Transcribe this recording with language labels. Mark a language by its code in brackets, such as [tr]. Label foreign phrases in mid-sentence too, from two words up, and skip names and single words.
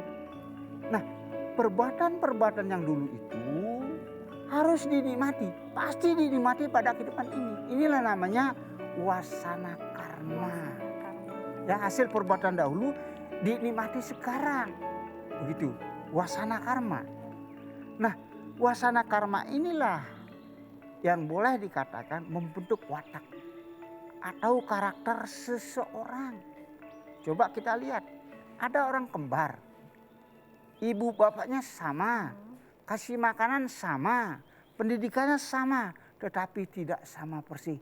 [id] Nah, perbuatan-perbuatan yang dulu itu harus dinikmati, pasti dinikmati pada kehidupan ini. Inilah namanya wasana karma. Ya, hasil perbuatan dahulu dinikmati sekarang. Begitu, wasana karma. Nah, wasana karma inilah yang boleh dikatakan membentuk watak atau karakter seseorang. Coba kita lihat, ada orang kembar. Ibu bapaknya sama, kasih makanan sama, pendidikannya sama, tetapi tidak sama persis.